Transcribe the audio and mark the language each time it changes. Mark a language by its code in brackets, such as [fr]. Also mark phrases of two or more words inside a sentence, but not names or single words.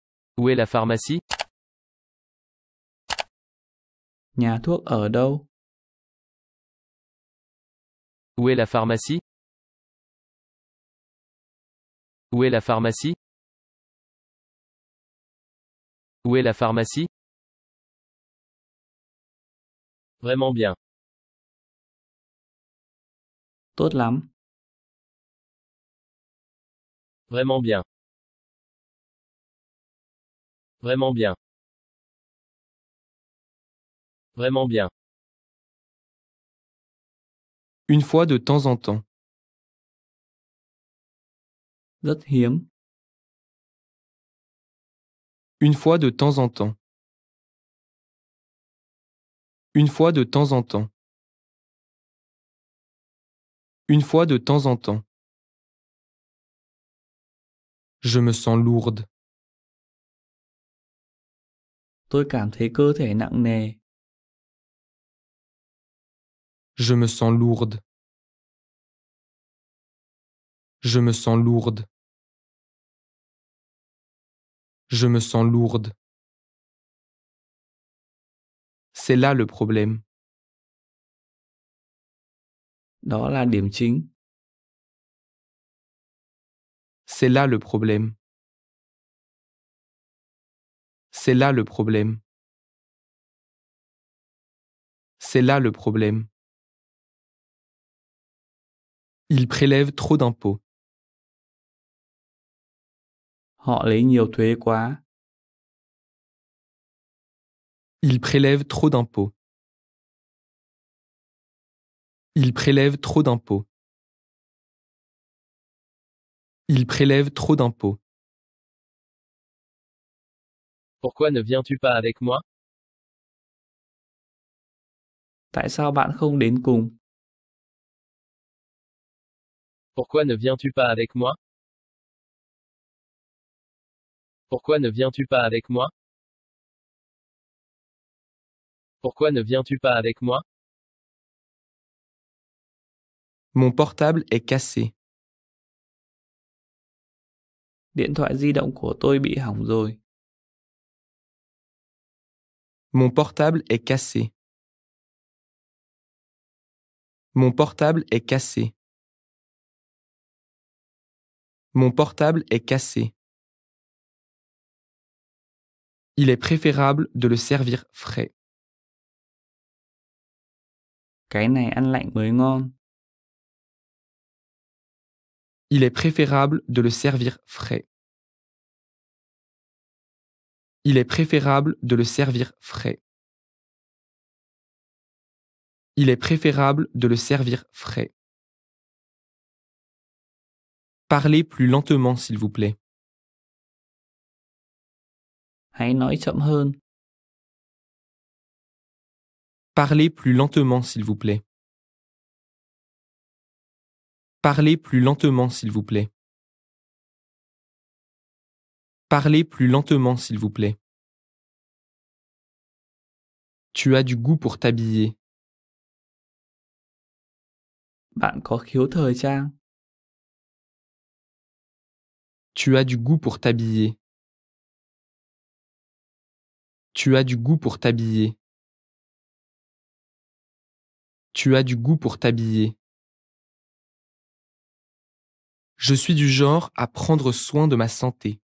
[fr] Où est la pharmacie? [vi] Nhà thuốc ở đâu? [fr] Où est la pharmacie? Où est la pharmacie? Où est la pharmacie? Vraiment bien. [vi] Tốt lắm. [fr] Vraiment bien. Vraiment bien. Vraiment bien. Une fois de temps en temps. [vi] Rất hiếm. [fr] Une fois de temps en temps. Une fois de temps en temps. Une fois de temps en temps. Je me sens lourde. [vi] Tôi cảm thấy cơ thể nặng nề. [fr] Je me sens lourde. Je me sens lourde. Je me sens lourde. C'est là le problème. [vi] Đó là điểm chính. [fr] C'est là le problème. C'est là le problème. C'est là le problème. Il prélève trop d'impôts. [vi] Họ lấy nhiều thuế quá. [fr] Il prélève trop d'impôts. Il prélève trop d'impôts. Il prélève trop d'impôts. Pourquoi ne viens-tu pas avec moi? [vi] Tại sao bạn không đến cùng? [fr] Pourquoi ne viens-tu pas avec moi? Pourquoi ne viens-tu pas avec moi? Pourquoi ne viens-tu pas avec moi? Mon portable est cassé. [vi] Điện thoại di động của tôi bị hỏng rồi. [fr] Mon portable est cassé. Mon portable est cassé. Mon portable est cassé. Il est préférable de le servir frais. [vi] Cái này ăn lạnh mới ngon. [fr] Il est préférable de le servir frais. Il est préférable de le servir frais. Il est préférable de le servir frais. Parlez plus lentement, s'il vous plaît. [vi] Hãy nói chậm hơn. [fr] Parlez plus lentement, s'il vous plaît. Parlez plus lentement, s'il vous plaît. Parlez plus lentement, s'il vous plaît. Tu as du goût pour t'habiller. [vi] Bạn có khiếu thời trang. [fr] Tu as du goût pour t'habiller. Tu as du goût pour t'habiller. Tu as du goût pour t'habiller. Je suis du genre à prendre soin de ma santé.